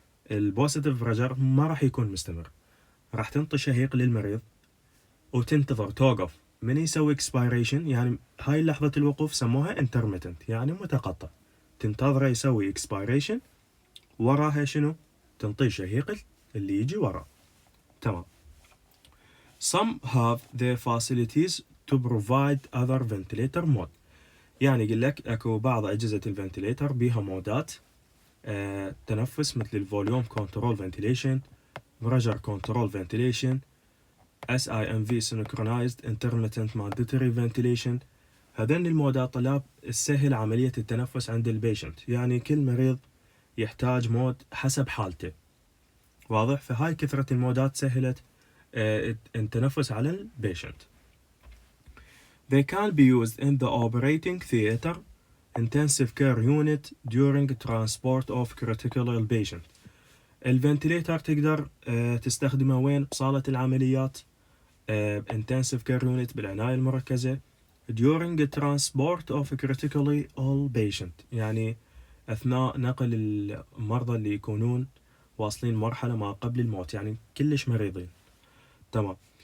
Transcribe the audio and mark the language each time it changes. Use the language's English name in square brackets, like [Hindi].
[Arabic] البوزيتيف بريشر ما راح يكون مستمر، راح تنطي شهيق للمريض وتنتظر توقف من يسوي expiration، يعني هاي لحظة الوقوف سموها intermittent، يعني متقطع، تنتظره يسوي expiration، وراها شنو؟ تنطي شهيق اللي يجي وراه. تمام. [English] Some have the facilities to provide other ventilator mode. [Arabic] يعني يقول لك اكو بعض اجهزة الفنتليتر بيها مودات تنفس، مثل الفوليوم كنترول فنتيليشن، بريشر كنترول فنتيليشن، SIMV synchronized intermittent mandatory ventilation. هذين المودات طلاب تسهل عملية التنفس عند البيشنت، يعني كل مريض يحتاج مود حسب حالته. واضح؟ فهاي كثرة المودات سهلت التنفس على البيشنت. [English] They can be used in the operating theater, intensive care unit during transport of critical ill patient. [Arabic] الفنتليتر تقدر تستخدمه وين؟ بصالة العمليات، intensive care unit بالعناية المركزة، [English] during transport of critically ill patient، [Arabic] يعني أثناء نقل المرضى اللي يكونون واصلين مرحلة ما قبل الموت، يعني كلش مريضين. تمام.